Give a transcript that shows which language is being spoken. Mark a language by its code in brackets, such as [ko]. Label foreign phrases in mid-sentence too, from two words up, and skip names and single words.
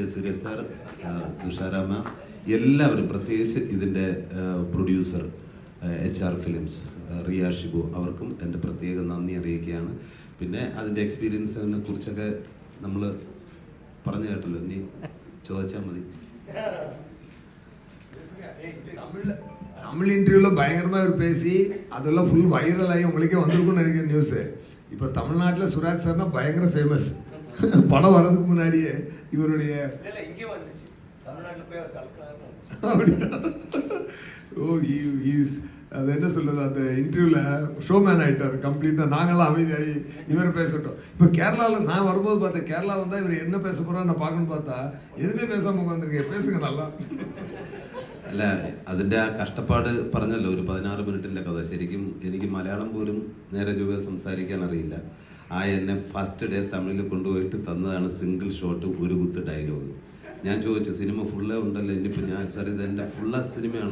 [ml] സൂര്യ സർ, തുഷാര മാം, എല്ലാവരും, പ്രത്യേകിച്ച് ഇതിൻ്റെ പ്രൊഡ്യൂസർ HR ഫിലിംസ് റിയ ഷിബു, അവർക്കും എൻ്റെ പ്രത്യേക നന്ദി അറിയിക്കുകയാണ്. പിന്നെ അതിൻ്റെ എക്സ്പീരിയൻസിനെ കുറിച്ചൊക്കെ നമ്മൾ പറഞ്ഞു കേട്ടല്ലോ, ഇനി ചോദിച്ചാൽ മതി. [ta] தமிழ் இன்டர்வியூவில் பயங்கரமாக பேசி அதெல்லாம் [en] full viral [ta] ஆகி உங்களுக்கே வந்திருக்கும்னு நினைக்கிற நியூஸு. இப்போ தமிழ்நாட்டில் சுராஜ் சார்னா பயங்கர ஃபேமஸ். படம் வர்றதுக்கு முன்னாடியே இவருடைய அது என்ன சொல்றது, அந்த இன்டர்வியூவில் ஷோமேன் ஆகிட்டார் கம்ப்ளீட்டாக. நாங்களாம் அமைதியாகி இவர் பேசட்டும். இப்போ கேரளாவில் நான் வரும்போது பார்த்தேன், கேரளா வந்தால் இவர் என்ன பேச போகிறா நான் பார்க்கணும்னு பார்த்தா எதுவுமே பேசாமல் உட்காந்துருக்கேன். பேசுங்க நல்லா. [ml] അല്ല, അതിൻ്റെ ആ കഷ്ടപ്പാട് പറഞ്ഞല്ലോ, ഒരു 16 മിനിറ്റിൻ്റെ കഥ. ശരിക്കും എനിക്ക് മലയാളം പോലും നേരെ ചൊവ്വേ സംസാരിക്കാൻ അറിയില്ല. എന്നെ [en] first day [ml] തമിഴിൽ കൊണ്ടുപോയിട്ട് തന്നതാണ് [en] single shot, [ml] ഒരു കുത്ത് ഡയലോഗ്. ഞാൻ ചോദിച്ചു, സിനിമ ഫുള്ളേ ഉണ്ടല്ലോ, ഇനിയിപ്പോൾ ഞാൻ സാർ ഇത് എൻ്റെ ഫുള്ള സിനിമയാണോ?